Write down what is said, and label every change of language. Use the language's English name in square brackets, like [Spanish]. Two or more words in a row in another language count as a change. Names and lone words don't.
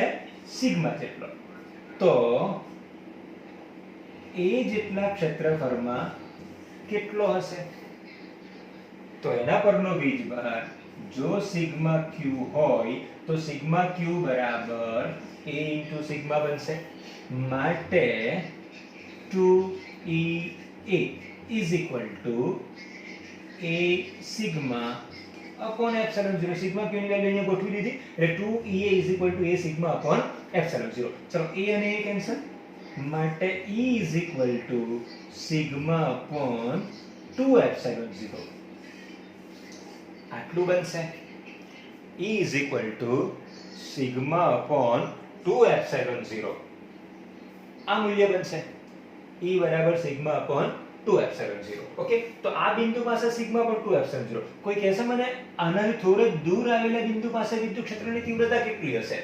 [Gujarati] સિગ્મા જેટલો. તો એ જેટલા ક્ષેત્રફળમાં કેટલો હશે? તો એના પરનો વીજભાર જો સિગ્મા ક્યુ હોય તો સિગ્મા ક્યુ બરાબર a ઇન્ટુ સિગ્મા બનશે. માટે 2EA [English] is equal to a [Gujarati] સિગ્મા [English] upon epsilon [Gujarati] 0. સિગ્મા ક્યુ ની વેલ્યુ અહીંયા ગોઠવી દીધી એટલે 2EA [English] is equal to a [Gujarati] સિગ્મા [English] upon epsilon [Gujarati] 0. ચલો a અને a કેન્સલ, માટે E [English] is equal to [Gujarati] સિગ્મા [English] upon 2 epsilon [Gujarati] 0. આટલું બનશે. [English] E is equal to સિગ્મા upon 2 epsilon 0. [Gujarati] આ મૂલ્ય બનશે. E બરાબર સિગ્મા [English] upon 2 epsilon [Gujarati] 0. ઓકે, તો આ બિંદુ પાસે સિગ્મા [English] upon 2 epsilon [Gujarati] 0. કોઈ કહેશે મને આનાથી થોડે દૂર આવેલા બિંદુ પાસે વિદ્યુત ક્ષેત્રની તીવ્રતા કેટલી હશે?